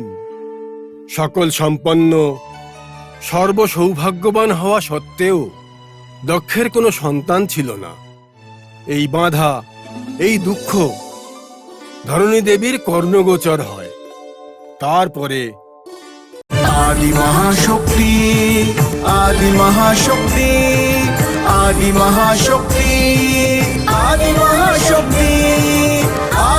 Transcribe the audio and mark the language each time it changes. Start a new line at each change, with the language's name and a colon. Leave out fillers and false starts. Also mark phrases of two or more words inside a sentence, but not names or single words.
Bangla: সকল সম্পন্ন, সর্বসৌভাগ্যবান হওয়া সত্ত্বেও দক্ষের কোনো সন্তান ছিল না। এই বাধা, এই দুঃখ ধরণী দেবীর কর্ণগোচর হয়। তারপরে আদি মহাশক্তি, আদি মহাশক্তি, আদি মহাশক্তি, আদি মহাশক্তি,